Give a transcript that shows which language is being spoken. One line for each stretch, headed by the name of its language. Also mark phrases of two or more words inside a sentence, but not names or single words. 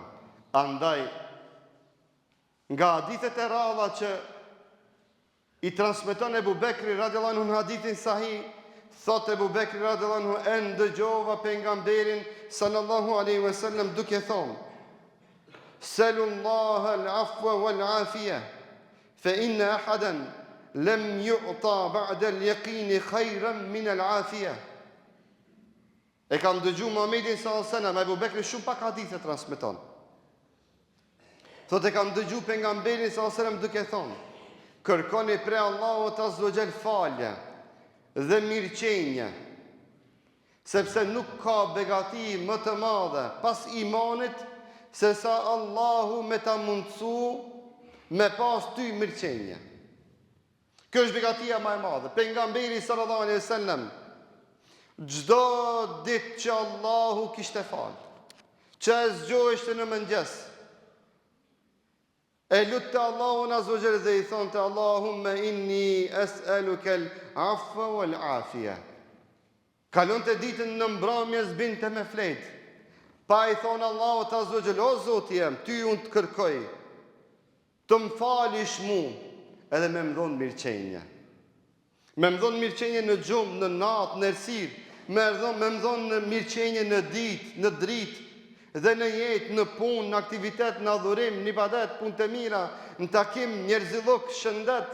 Albanian: Andaj, nga hadithet e ralla që i transmeton Ebu Bekri
Arabic: رضي الله عنه
Albanian: në hadithin sahih, thot Ebu Bekri
Arabic: رضي الله عنه,
Albanian: e ndëgjova pejgamberin
Arabic: صلى الله عليه وسلم
Albanian: duke thonë:
Arabic: سلوا الله العفو والعافية، فإن أحدا لم يعط بعد اليقين خيرا من العافية.
Albanian: E kam dëgju Muhammedin
Arabic: صلى الله عليه وسلم,
Albanian: Ebu Bekri shumë pak hadithe transmeton. Thot e kam dëgju pejgamberin
Arabic: صلى الله عليه وسلم
Albanian: duke thonë: kërkoni prej Allahut
Arabic: عز وجل
Albanian: falje dhe mirëqenje, sepse nuk ka begati më të madhe pas imanit se sa Allahu me ta mundësu me pas ty mirëqenje. Kjo është begatia më e madhe. Pejgamberi
Arabic: صلى الله عليه وسلم
Albanian: çdo ditë që Allahu kishte fal, që zgjoheshte në mëngjes, e lutte Allahun
Arabic: عز وجل
Albanian: dhe i thonte:
Arabic: اللهم إني أسألك العفو والعافية.
Albanian: Kalonte ditën në mbrëmje zbinte me flet, pa i thonë Allahut
Arabic: عز وجل:
Albanian: o Zoti jem, ty unë të kërkoj, të më falish mu, edhe me më dhonë mirëqenje. Me më dhonë mirëqenje në gjumë, në natë, në errësirë, me më dhonë mirëqenje në ditë, në dritë, dhe në jetë, në punë, në aktivitet, në adhurim, në ibadet, punë të mira, në takim, njerëzillok, shëndet.